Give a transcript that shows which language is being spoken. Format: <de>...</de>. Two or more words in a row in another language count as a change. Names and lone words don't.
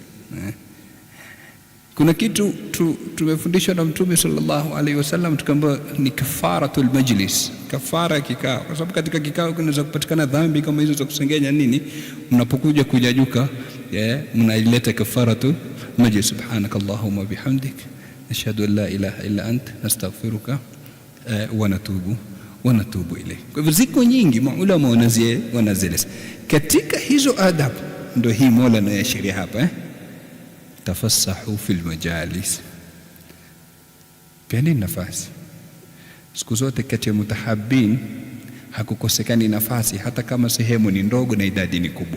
<sw>Kuna kitu tumefundishwa na Mtume</sw> <ar>صلى الله عليه وسلم,</ar> <sw>tukaambiwa ni</sw> <ar>كفارة المجلس,</ar> <sw>kafara kikao, kwa sababu katika kikao kunaweza kupatikana dhambi kama hizo za kusengenya nini. Mnapokuja kujajuka, mnaileta</sw> <ar>كفارة المجلس. سبحانك اللهم بحمدك نشهد أن لا إله إلا أنت نستغفرك ونتوب إليك.</ar> <sw>Kwa hivyo ziko nyingi maulama wanazieleza katika hizo adabu. Ndio hii Mola anayeashiria hapa,</sw> <ar>تفسحوا في المجالس,</ar> <sw>peani nafasi. Siku zote kati ya mutahabbin hakukosekani nafasi, hata kama sehemu ni ndogo na idadi ni kubwa.</sw>